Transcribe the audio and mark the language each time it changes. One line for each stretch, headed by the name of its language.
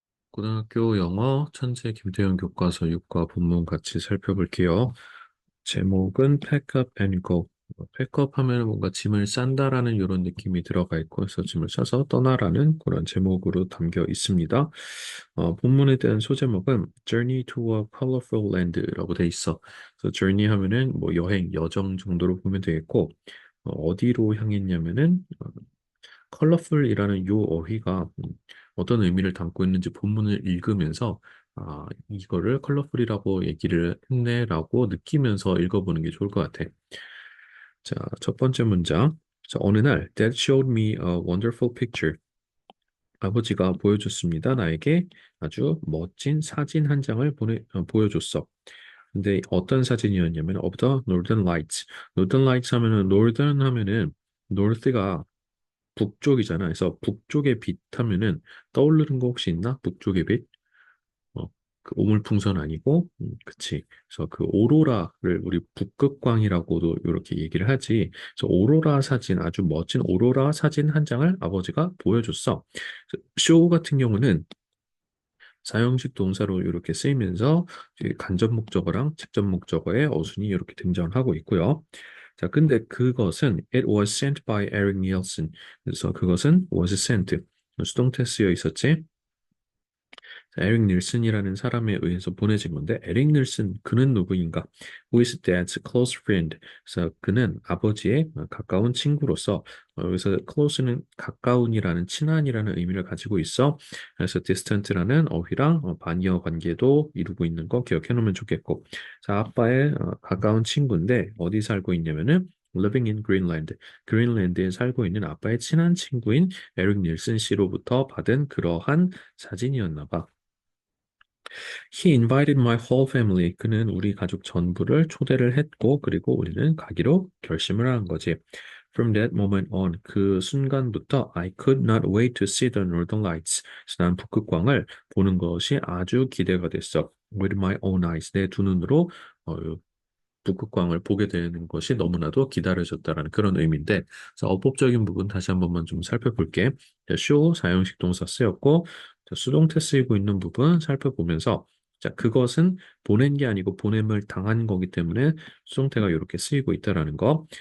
Korean: 고등학교 영어 천재 김태형 교과서 6과 본문 같이 살펴볼게요.
English: 제목은 Pack up and go.
Korean: 팩업 하면 뭔가 짐을 싼다라는 이런 느낌이 들어가 있고, 그래서 짐을 싸서 떠나라는 그런 제목으로 담겨 있습니다. 본문에 대한 소제목은
English: Journey to a Colorful Land
Korean: 라고 돼 있어. 그래서 journey 하면은 뭐 여행, 여정 정도로 보면 되겠고, 어디로 향했냐면은 컬러풀이라는 요 어휘가 어떤 의미를 담고 있는지 본문을 읽으면서 이거를 컬러풀이라고 얘기를 했네라고 느끼면서 읽어보는 게 좋을 것 같아. 자, 첫 번째 문장. 자, 어느 날,
English: Dad showed me a wonderful picture.
Korean: 아버지가 보여줬습니다. 나에게 아주 멋진 사진 한 장을 보여줬어. 근데 어떤 사진이었냐면
English: of the Northern Lights.
Korean: Northern Lights 하면은 Northern 하면은 North가 북쪽이잖아. 그래서 북쪽의 빛 하면은 떠오르는 거 혹시 있나? 북쪽의 빛? 어, 그 오물풍선 아니고, 그치. 그래서 그 오로라를 우리 북극광이라고도 이렇게 얘기를 하지. 그래서 오로라 사진, 아주 멋진 오로라 사진 한 장을 아버지가 보여줬어. 쇼 같은 경우는 사형식 동사로 이렇게 쓰이면서 이제 간접 목적어랑 직접 목적어의 어순이 이렇게 등장하고 있고요. 자, 근데 그것은
English: it was sent by Eric Nielsen.
Korean: 그래서 그것은 was sent. 수동태 쓰여 있었지. 자, 에릭 닐슨이라는 사람에 의해서 보내진 건데 에릭 닐슨 그는 누구인가?
English: Who is dad's close friend?
Korean: 그래서 그는 아버지의 가까운 친구로서 여기서 close는 가까운이라는 친한이라는 의미를 가지고 있어. 그래서 distant라는 어휘랑 반의어 관계도 이루고 있는 거 기억해 놓으면 좋겠고. 자, 아빠의 가까운 친구인데 어디 살고 있냐면은
English: living in Greenland.
Korean: 그린랜드에 살고 있는 아빠의 친한 친구인 에릭 닐슨 씨로부터 받은 그러한 사진이었나 봐.
English: He invited my whole family.
Korean: 그는 우리 가족 전부를 초대를 했고, 그리고 우리는 가기로 결심을 한 거지.
English: From that moment on,
Korean: 그 순간부터
English: I could not wait to see the Northern Lights.
Korean: 그래서 난 북극광을 보는 것이 아주 기대가 됐어.
English: With my own eyes,
Korean: 내 두 눈으로 어, 북극광을 보게 되는 것이 너무나도 기다려졌다라는 그런 의미인데, 그래서 어법적인 부분 다시 한 번만 좀 살펴볼게. 자, show 사형식 동사 쓰였고, 자, 수동태 쓰이고 있는 부분 살펴보면서, 자, 그것은 보낸 게 아니고 보냄을 당한 거기 때문에 수동태가 이렇게 쓰이고 있다라는 거.